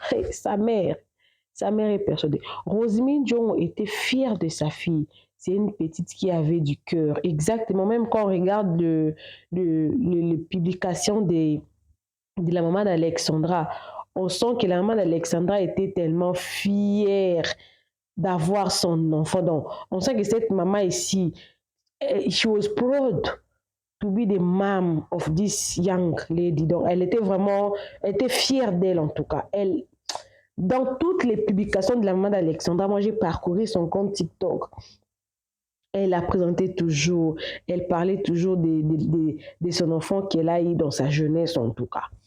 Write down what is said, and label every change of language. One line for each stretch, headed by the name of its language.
French: Sa mère est persuadée. Rosemary Ndiongo était fière de sa fille. C'est une petite qui avait du cœur. Exactement. Même quand on regarde les publications de la maman d'Alexandra, on sent que la maman d'Alexandra était tellement fière d'avoir son enfant. Donc, on sent que cette maman ici,
English: she was proud to be the mom of this young lady.
French: Donc, elle était fière d'elle en tout cas. Dans toutes les publications de la maman d'Alexandra, moi j'ai parcouru son compte TikTok. Elle la présentait toujours, elle parlait toujours de son enfant qu'elle a eu dans sa jeunesse en tout cas.